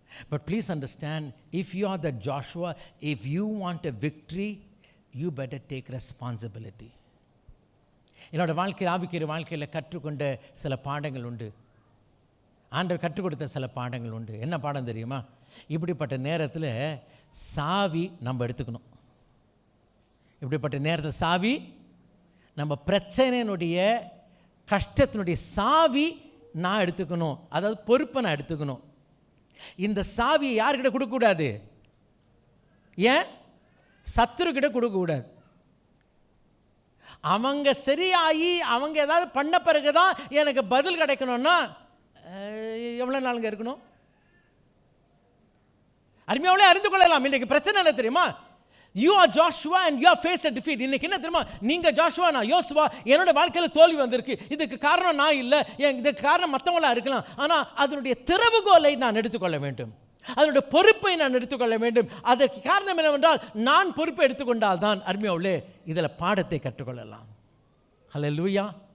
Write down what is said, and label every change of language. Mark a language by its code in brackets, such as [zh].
[en] But please understand, if you are the Joshua, if you want a victory, you better take responsibility. [ta] என்னோட வாழ்க்கையில், ஆவிக்குரிய வாழ்க்கையில் கற்றுக்கொண்ட சில பாடங்கள் உண்டு. ஆண்டவர் கற்றுக் கொடுத்த சில பாடங்கள் உண்டு. என்ன பாடம் தெரியுமா? இப்படிப்பட்ட நேரத்தில் சாவி நம்ம எடுத்துக்கணும். இப்படிப்பட்ட நேரத்தில் சாவி, நம்ம பிரச்சனையினுடைய கஷ்டத்தினுடைய சாவி நான் எடுத்துக்கணும். அதாவது பொறுப்பை நான் எடுத்துக்கணும். இந்த சாவியை யார்கிட்ட கொடுக்கக்கூடாது? ஏன்? சத்துருக்கிட்ட கொடுக்கக்கூடாது. அவங்க சரியாகி அவங்க ஏதாவது பண்ண பிறகு தான் எனக்கு பதில் கிடைக்கணும்னா எவ்வளோ நாளுங்க இருக்கணும்? அருமையாவளே அறிந்து கொள்ளலாம். இன்றைக்கு பிரச்சனை என்ன தெரியுமா? [en] You are Joshua and you are faced a defeat. [ta] இன்னைக்கு என்ன தெரியுமா? நீங்க ஜோஷுவா, நான் யோசுவா. என்னோட வாழ்க்கையில் தோல்வி வந்திருக்கு. இதுக்கு காரணம் நான் இல்லை, இதுக்கு காரணம் மற்றவங்களா இருக்கலாம். ஆனால் அதனுடைய திறவுகோலை நான் எடுத்துக்கொள்ள வேண்டும், அதனுடைய பொறுப்பை நான் எடுத்துக்கொள்ள வேண்டும். அதற்கு காரணம் என்னவென்றால், நான் பொறுப்பை எடுத்துக்கொண்டால் தான் அருமையாவளே இதில் பாடத்தை கற்றுக்கொள்ளலாம். ஹல்லேலூயா.